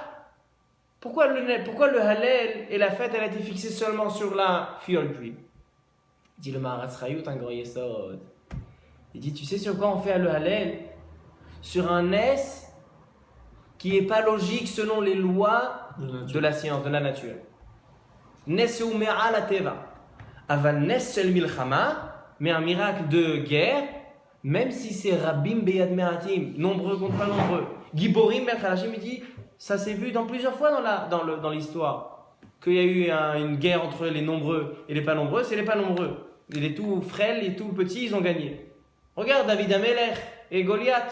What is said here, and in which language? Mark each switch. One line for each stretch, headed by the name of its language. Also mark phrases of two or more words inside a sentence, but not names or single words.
French: Pourquoi le Hallel et la fête elle a été fixée seulement sur la fiole d'huile? Dit le Maharatz Chayut, un grand yesod. Il dit, tu sais sur quoi on fait le Hallel? Sur un S qui n'est pas logique selon les lois de la science, de la nature.
Hebrew: נס הוא מעל הטבע. אבל נס של מלחמה,
French: mais un miracle de guerre, même si c'est
Hebrew: רבים ביד מעטים,
French: nombreux contre pas nombreux.
Hebrew: גיבורים ביד חלשים,
French: il dit, ça s'est vu dans plusieurs fois dans l'histoire, qu'il y a eu une guerre entre les nombreux et les pas nombreux, c'est les pas nombreux. Et les tout frêles, les tout petits, ils ont gagné. Regarde David Amelech et Goliath.